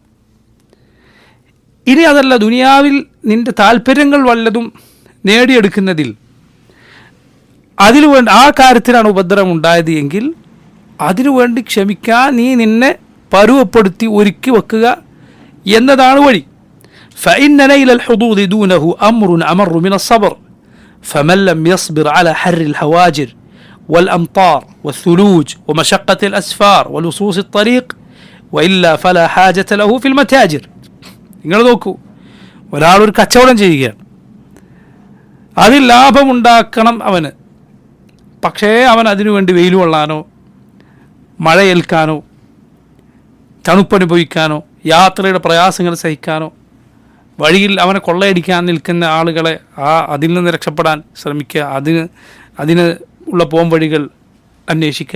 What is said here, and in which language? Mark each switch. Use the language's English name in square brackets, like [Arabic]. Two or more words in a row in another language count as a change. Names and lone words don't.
[Malayalam] ഇനി അതല്ല, ദുനിയാവിൽ നിന്റെ താല്പര്യങ്ങൾ വല്ലതും നേടിയെടുക്കുന്നതിൽ അതിനുവേണ്ടി ആ കാര്യത്തിലാണ് ഉപദ്രവം ഉണ്ടായത് എങ്കിൽ അതിനുവേണ്ടി ക്ഷമിക്കാൻ നീ നിന്നെ പരുവപ്പെടുത്തി ഒരുക്കി വെക്കുക എന്നതാണ് വഴി. [Arabic] فإن نيل الحظوظ دونه أمر أمر من الصبر فمن لم يصبر على حر الهواجر والأمطار والثلوج ومشقة الأسفار ولصوص الطريق وإلا فلا حاجة له في المتاجر. [Malayalam] നിങ്ങൾ നോക്കൂ, ഒരാളൊരു കച്ചവടം ചെയ്യുകയാണ്, അതിൽ ലാഭമുണ്ടാക്കണം അവന്. പക്ഷേ അവൻ അതിനുവേണ്ടി വെയിൽ കൊള്ളാനോ മഴയേൽക്കാനോ തണുപ്പനുഭവിക്കാനോ യാത്രയുടെ പ്രയാസങ്ങൾ സഹിക്കാനോ വഴിയിൽ അവനെ കൊള്ളയടിക്കാൻ നിൽക്കുന്ന ആളുകളെ അതിൽ നിന്ന് രക്ഷപ്പെടാൻ ശ്രമിക്കുക, അതിന് ഉള്ള പോംവഴികൾ അന്വേഷിക്കുക.